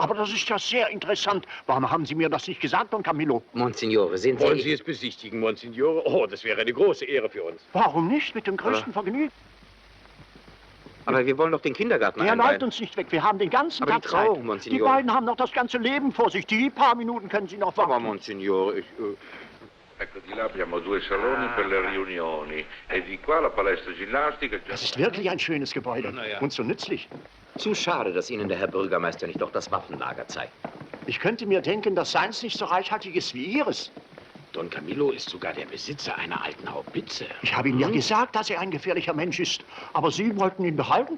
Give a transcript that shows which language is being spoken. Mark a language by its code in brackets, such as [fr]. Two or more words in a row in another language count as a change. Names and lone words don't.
[de] Aber das ist ja sehr interessant. Warum haben Sie mir das nicht gesagt, Don Camillo? Monsignore, sind Sie... Wollen Sie es besichtigen, Monsignore? Oh, das wäre eine große Ehre für uns. Warum nicht? Mit dem größten Vergnügen. Aber wir wollen doch den Kindergarten Er einweihen. leitet uns nicht weg. Wir haben den ganzen Aber Tag die Trauung, Zeit. Monsignore. Die beiden haben noch das ganze Leben vor sich. Die paar Minuten können Sie noch warten. Aber, Monsignore, [it] Ecco, di là abbiamo 2 saloni per le riunioni e di qua la palestra ginnastica. [de] Das ist wirklich ein schönes Gebäude. ja. Und so nützlich. Zu schade, dass Ihnen der Herr Bürgermeister nicht doch das Waffenlager zeigt. Ich könnte mir denken, dass seins nicht so reichhaltig ist wie Ihres. Don Camillo ist sogar der Besitzer einer alten Haubitze. Ich habe Ihnen ja gesagt, dass er ein gefährlicher Mensch ist. Aber Sie wollten ihn behalten.